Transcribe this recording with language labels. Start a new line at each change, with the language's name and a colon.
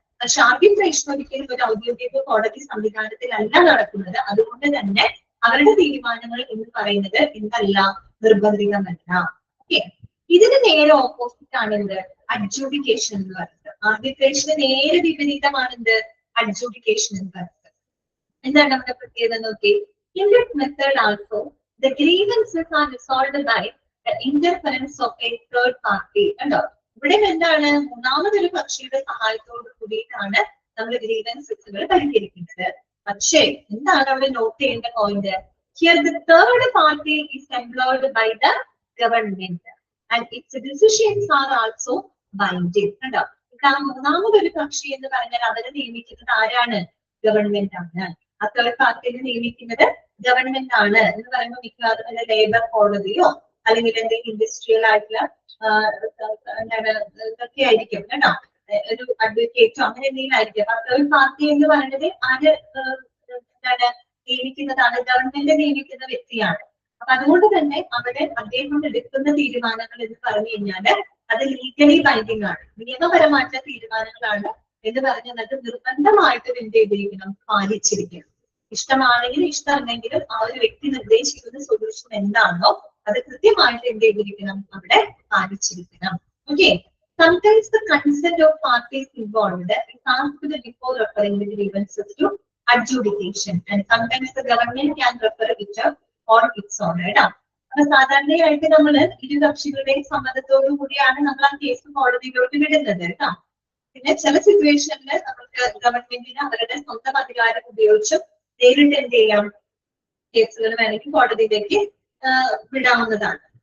Malayalam: പക്ഷെ ആർബിട്രേഷൻ ഒരിക്കലും ഒരു ഔദ്യോഗിക കോടതി സംവിധാനത്തിലല്ല നടക്കുന്നത്. അതുകൊണ്ട് തന്നെ അവരുടെ തീരുമാനങ്ങൾ എന്ന് പറയുന്നത് എന്തല്ല, നിർബന്ധിതമല്ല. ഓക്കെ, ഇതിന് നേരെ ഓപ്പോസിറ്റ് ആണ് എന്ത് അഡ്ജൂഡിക്കേഷൻ എന്ന് പറയുന്നത്. ആർബിട്രേഷന് നേരെ വിപരീതമാണ് എന്ത് അഡ്ജൂഡിക്കേഷൻ എന്ന് പറയുന്നത്. എന്താണ് നമ്മുടെ പ്രത്യേകത നോക്കി?
English: In this method also, the grievances are resolved by the interference of a third party.
Malayalam: കണ്ടോ? ഇവിടെ എന്താണ്? മൂന്നാമതൊരു കക്ഷിയുടെ സഹായത്തോട് കൂടിയിട്ടാണ് നമ്മൾ ഗ്രീവൻസസുകൾ പരിഹരിക്കുന്നത്. പക്ഷേ എന്താണ് അവിടെ നോട്ട് ചെയ്യേണ്ട point?
English: Here the third party is employed by the government and its decisions are also binding.
Malayalam: കണ്ടോ? മൂന്നാമതൊരു കക്ഷി എന്ന് പറഞ്ഞാൽ അവരെ നിയമിക്കുന്നത് ആരാണ്? ഗവൺമെന്റ് ആണ്. ആ തേർഡ് പാർട്ടിനെ നിയമിക്കുന്നത് ഗവൺമെന്റ് ആണ് എന്ന് പറയുമ്പോൾ മിക്കവാറും വല്ല ലേബർ കോടതിയോ അല്ലെങ്കിൽ എന്തെങ്കിലും ഇൻഡസ്ട്രിയൽ ആയിട്ടുള്ള എന്താണ് ഇതൊക്കെ ആയിരിക്കും കേട്ടോ, ഒരു അഡ്വക്കേറ്റോ അങ്ങനെ എന്തെങ്കിലും ആയിരിക്കും. അപ്പൊ തേർഡ് പാർട്ടി എന്ന് പറയുന്നത് ആര് എന്താണ് നിയമിക്കുന്നതാണ്, ഗവൺമെന്റ് നിയമിക്കുന്ന വ്യക്തിയാണ്. അപ്പൊ അതുകൊണ്ട് തന്നെ അവിടെ അദ്ദേഹം എടുക്കുന്ന തീരുമാനങ്ങൾ എന്ന് പറഞ്ഞു കഴിഞ്ഞാല് അത് ലീഗലി ബൈൻഡിങ് ആണ്, നിയമപരമായിട്ടുള്ള തീരുമാനങ്ങളാണ് എന്ന് പറഞ്ഞാൽ നിർബന്ധമായിട്ടും എന്ത് ചെയ്തിരിക്കണം, പാലിച്ചിരിക്കണം. ഇഷ്ടമാണെങ്കിലും ഇഷ്ടമല്ലെങ്കിലും ആ ഒരു വ്യക്തി നിർദ്ദേശിക്കുന്ന സൊല്യൂഷൻ എന്താണോ അത് കൃത്യമായിട്ട് എന്ത് ചെയ്തിരിക്കണം, അവിടെ പാലിച്ചിരിക്കണം. Okay.
English: Sometimes the consent of parties involved is asked before referring the grievances to adjudication, and sometimes the government can refer it on its own.
Malayalam: അപ്പൊ സാധാരണയായിട്ട് നമ്മൾ ഇരു കക്ഷികളുടെയും സമ്മതത്തോടു കൂടിയാണ് നമ്മൾ ആ കേസ് കോടതിയിലോട്ട് വിടുന്നത് കേട്ടോ. പിന്നെ ചില സിറ്റുവേഷനിൽ നമുക്ക് ഗവൺമെന്റിന് അവരുടെ സ്വന്തം അധികാരം ഉപയോഗിച്ചും നേരിട്ട് എന്ത് ചെയ്യാം, കേസുകൾ വേണമെങ്കിൽ കോടതിയിലേക്ക് വിടാവുന്നതാണ്.